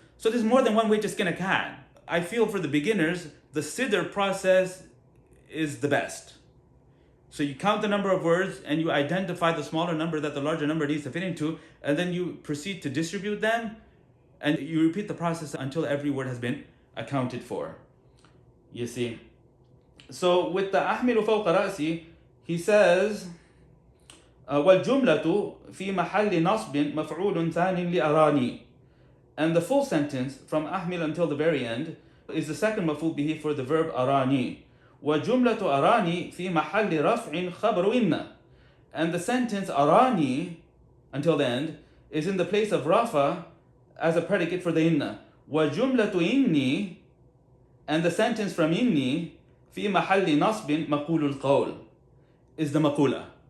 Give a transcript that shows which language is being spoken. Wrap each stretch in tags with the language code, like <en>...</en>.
<en>So there's more than one way to skin a cat. I feel for the beginners, the SIDR process is the best. So you count the number of words and you identify the smaller number that the larger number needs to fit into, and then you proceed to distribute them. And you repeat the process until every word has been accounted for. You see? So with the</en> <ar>أحمل فوق رأسي,</ar> <en>he says,</en> <ar>والجملة في محل نصب مفعول ثانٍ لأراني.</ar> <en>And the full sentence from ahmil until the very end is the second maf'ul bihi for the verb arani.</en> <ar>وَجُمْلَةُ arani fi محل رفع خبر إن.</ar> <en>And the sentence arani until the end is in the place of rafa as a predicate for the inna.</en> <ar>وَجُمْلَةُ إِنِّي.</ar> <en>And the sentence from inni</en> <ar>fi محل نصب مقول القول</ar> <en>is the maqoolah.</en>